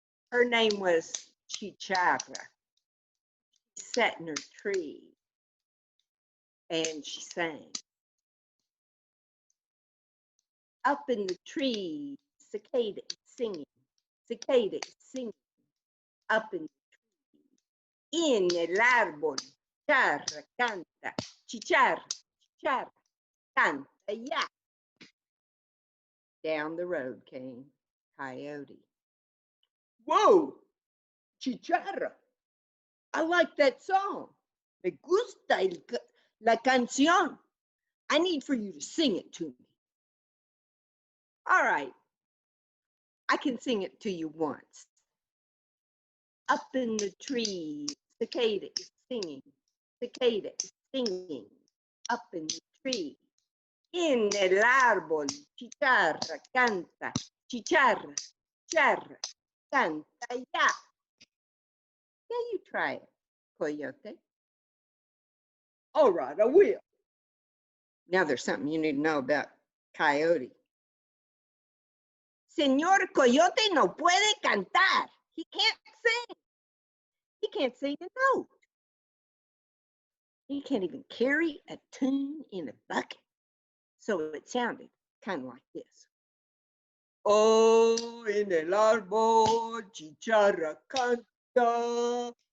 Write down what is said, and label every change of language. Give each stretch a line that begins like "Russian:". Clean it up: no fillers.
English: Her name was Chicharra. She sat in her tree and she sang. Up in the tree, cicada is singing. Cicada is singing. Up in the tree.
Spanish: En el árbol, chicharra canta. Chicharra, chicharra, canta ya.
English: Down the road came Coyote. Whoa, Chicharra, I like that song.
Spanish: Me gusta la canción.
English: I need for you to sing it to me. All right, I can sing it to you once. Up in the tree, cicada is singing. Cicada is singing. Up in the tree. En el árbol, chicharra canta. Chicharra, chicharra, canta ya. Now you try it, Coyote. All right, I will. Now there's something you need to know about Coyote.
Spanish: Señor Coyote no puede cantar.
English: He can't sing. He can't sing a note. He can't even carry a tune in a bucket. So it sounded kind of like this.
Spanish: Oh, en el árbol, chicharra canta.